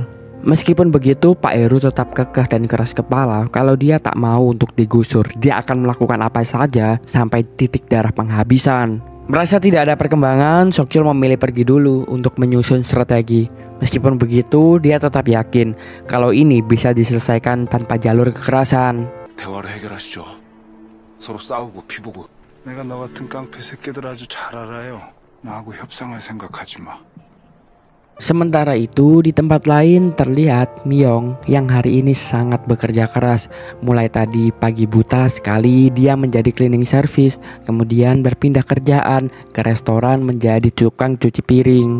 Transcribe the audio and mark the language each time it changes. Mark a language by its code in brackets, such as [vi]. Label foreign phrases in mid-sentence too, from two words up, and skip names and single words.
[id] Meskipun begitu, Pak Heru tetap kekeh dan keras kepala kalau dia tak mau untuk digusur. Dia akan melakukan apa saja sampai titik darah penghabisan. Merasa tidak ada perkembangan, Sokjul memilih pergi dulu untuk menyusun strategi. Meskipun begitu, dia tetap yakin kalau ini bisa diselesaikan tanpa jalur kekerasan. [ko] 대화를 해결하시죠. 서로 싸우고 피보고. 내가 너 같은 깡패 새끼들 아주 잘 알아요. 나하고 협상할 생각하지 마. [id] Sementara itu di tempat lain terlihat Myong yang hari ini sangat bekerja keras. Mulai tadi pagi buta sekali dia menjadi [en] cleaning service, [id] kemudian berpindah kerjaan ke restoran menjadi tukang cuci piring.